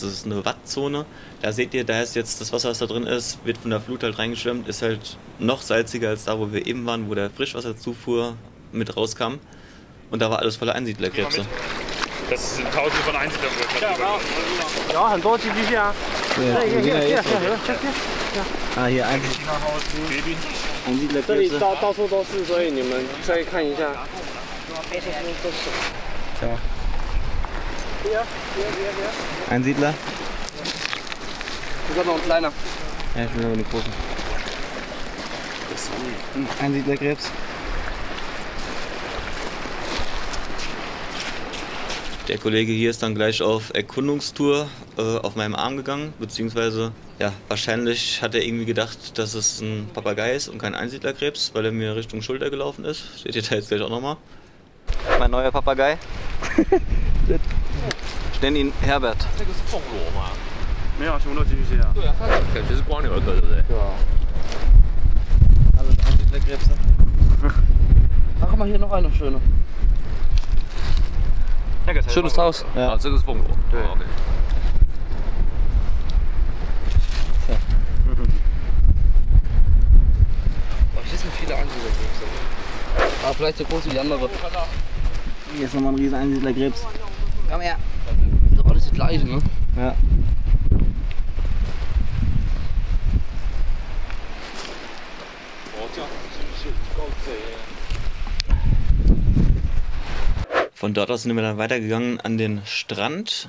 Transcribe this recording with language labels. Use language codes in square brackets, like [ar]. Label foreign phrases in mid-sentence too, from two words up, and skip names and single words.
[de] Das ist eine Wattzone. Da seht ihr, da ist jetzt das Wasser, was da drin ist, wird von der Flut halt reingeschwemmt, ist halt noch salziger als da, wo wir eben waren, wo der Frischwasserzufuhr mit rauskam. Und da war alles voller Einsiedlerkrebse. Das sind Tausende von Einsiedlerkrebsen. Ja, [zh] 很多寄居蟹啊。 [de] Ah, hier Einsiedlerkrebse. [zh] 这里到处都是，所以你们可以看一下。 [de] Einsiedler? Ich habe noch einen kleiner. Ja, ich will nur den großen. Einsiedlerkrebs. Der Kollege hier ist dann gleich auf Erkundungstour auf meinem Arm gegangen, beziehungsweise ja, wahrscheinlich hat er irgendwie gedacht, dass es ein Papagei ist und kein Einsiedlerkrebs, weil er mir Richtung Schulter gelaufen ist. Seht ihr da jetzt gleich auch nochmal. Mein neuer Papagei. Ich nenne ihn Herbert. [zh] 这个是凤螺吗？没有，全部都寄居蟹啊。对啊，它感觉是光牛儿科，对不对？对啊。 [de] Alles Einsiedlerkrebse. Ach, guck mal, hier noch eine schöne. Schönes Haus. Ja. [zh] 啊，这个是凤螺。 [de] 对。OK。Oh, hier sind viele Einsiedlerkrebse. Ah, vielleicht so groß wie die andere. Hier ist nochmal ein riesen Einsiedlerkrebs. Komm her. Das ist doch alles das gleiche, ne? Ja. Von dort aus sind wir dann weitergegangen an den Strand.